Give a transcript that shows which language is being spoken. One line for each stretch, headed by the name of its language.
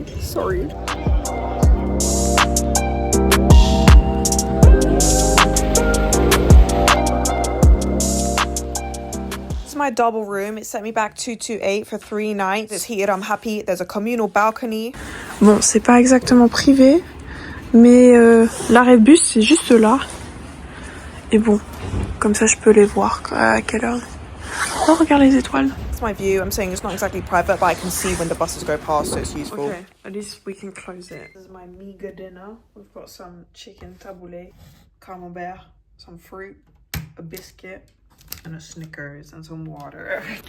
English: This is my double room. It set me back 228 for 3 nights. It's heated, I'm happy. There's a communal balcony.
French: Bon, c'est pas exactement privé, mais l'arrêt de bus c'est juste là. Et bon, comme ça je peux les voir à quelle heure. Oh, regarde les étoiles.
English: That's my view. I'm saying it's not exactly private, but I can see when the buses go past, so it's useful. Okay, at least we can close it. This is my meager dinner. We've got some chicken tabouleh, camembert, some fruit, a biscuit, and a Snickers and some water.